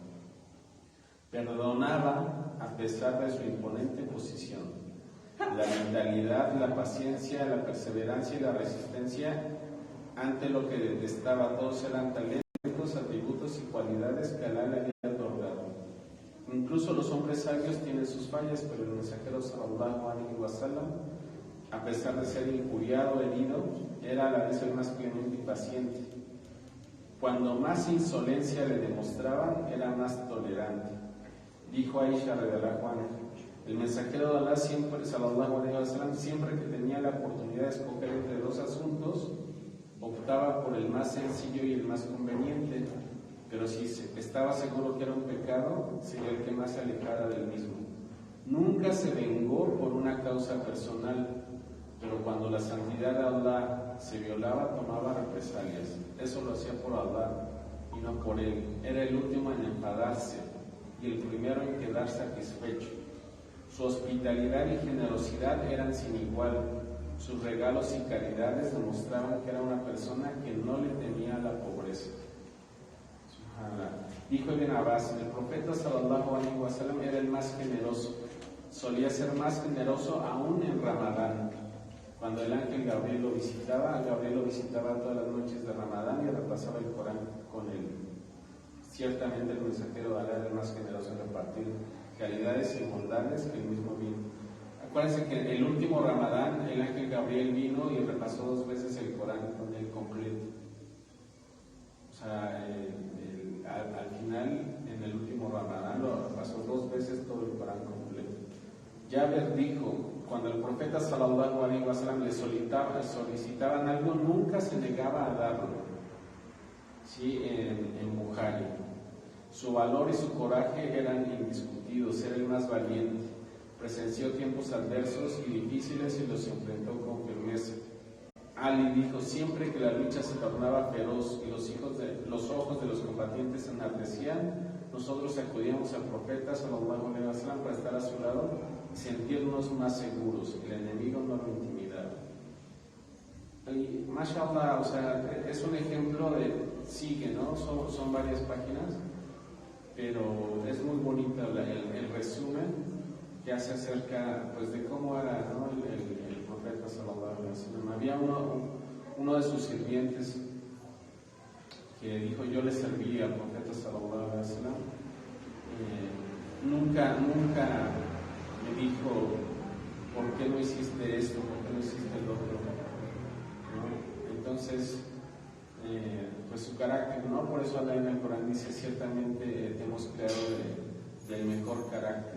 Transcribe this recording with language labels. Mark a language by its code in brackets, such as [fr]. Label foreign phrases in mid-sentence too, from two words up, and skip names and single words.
[es] Perdonaba a pesar de su imponente posición. La mentalidad, la paciencia, la perseverancia y la resistencia ante lo que detestaba, todos eran talentos, atributos y cualidades que Allah le había otorgado. Incluso los hombres sabios tienen sus fallas, pero el mensajero [ar] صلى الله عليه وسلم, [es] a pesar de ser injuriado, herido, era a la vez el más clemente y paciente. Cuando más insolencia le demostraban, era más tolerante. Dijo Aisha [ar] رضي الله عنها, [es] el mensajero de Allah siempre, [ar] صلى الله عليه وسلم, [es] siempre que tenía la oportunidad de escoger entre dos asuntos, optaba por el más sencillo y el más conveniente, pero si estaba seguro que era un pecado, sería el que más se alejara del mismo. Nunca se vengó por una causa personal, pero cuando la santidad de Allah se violaba, tomaba represalias. Eso lo hacía por Allah y no por él. Era el último en enfadarse y el primero en quedar satisfecho. Su hospitalidad y generosidad eran sin igual. Sus regalos y caridades demostraban que era una persona que no le temía la pobreza. Dijo Ibn Abbas, el profeta [ar] صلى الله عليه وسلم [es] era el más generoso. Solía ser más generoso aún en Ramadán. Cuando el ángel Gabriel lo visitaba todas las noches de Ramadán y repasaba el Corán con él. Ciertamente el mensajero de Allah era el más generoso en repartir caridades y bondades que el mismo vino. Acuérdense que el último Ramadán el ángel Gabriel vino y repasó 2 veces el Corán con él completo. O sea, al final, en el último Ramadán lo repasó 2 veces todo el Corán completo. Jabir dijo, cuando el profeta [ar] صلى الله عليه وسلم [es] le solicitaban algo, nunca se negaba a darlo. Sí, en Bukhari. Su valor y su coraje eran indiscutidos, era el más valiente. Presenció tiempos adversos y difíciles y los enfrentó con firmeza. Ali dijo, siempre que la lucha se tornaba feroz y los ojos de los combatientes se enardecían, nosotros acudíamos al profeta [ar] صلى الله عليه وسلم [es] para estar a su lado y sentirnos más seguros. El enemigo no lo intimidaba. Y mashallah, o sea, es un ejemplo sigue, ¿no? Son varias páginas, pero es muy bonito el resumen que hace acerca, pues, de cómo era, ¿no? el profeta [ar] صلى الله عليه وسلم. [es] Había uno de sus sirvientes que dijo, yo le serví al profeta [ar] صلى الله عليه وسلم. [es] Nunca me dijo, ¿por qué no hiciste esto? ¿Por qué no hiciste el otro? ¿No? Entonces, pues su carácter, ¿no? Por eso Allah en el Corán dice, ciertamente te hemos creado del mejor carácter.